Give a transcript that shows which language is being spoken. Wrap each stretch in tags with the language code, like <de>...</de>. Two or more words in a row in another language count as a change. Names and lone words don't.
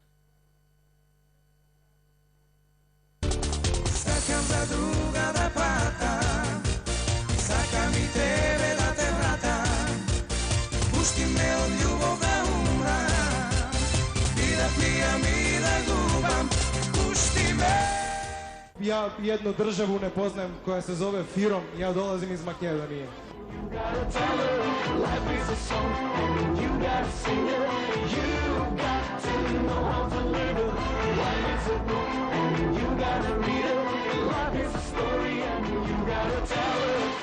<mk>Сакам за друга да патам, сакам и тебе да те вратам. Пушти ме од љубов да умрам, и да пијам и да губам. Пушти ме.</mk> <sr>Ја едно државу не познам која се зове Фиром, ја долазим из Македонија.</sr> <en>You gotta tell her life is a song, and you gotta sing it. You got to know how to live it. Life is a book, and you gotta read it. Life is a story, and you gotta tell her.</en>